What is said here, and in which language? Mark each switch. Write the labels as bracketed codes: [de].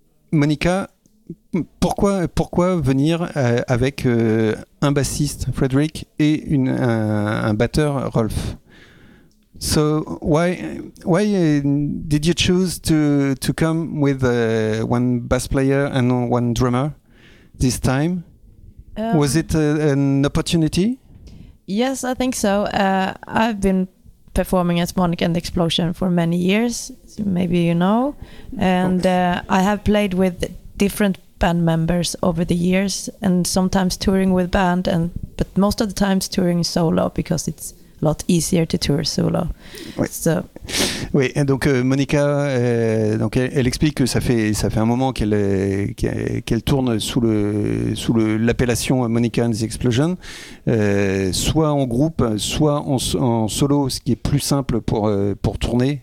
[fr] Monica, pourquoi venir avec un bassiste, Frederick, et un batteur, Rolf? [en] So why did you choose to come with one bass player and one drummer this time? Was it an opportunity? Yes, I think so. I've been performing as Monica and the Explosion for many years, maybe you know, and I have played with different band members over the years, and sometimes touring with band, but most of the times touring solo because it's a lot easier to tour solo. So. [fr] Oui, donc Monica, donc elle explique que ça fait un moment qu'elle tourne sous l'appellation Monica and the Explosion, soit en groupe, soit en solo, ce qui est plus simple pour tourner.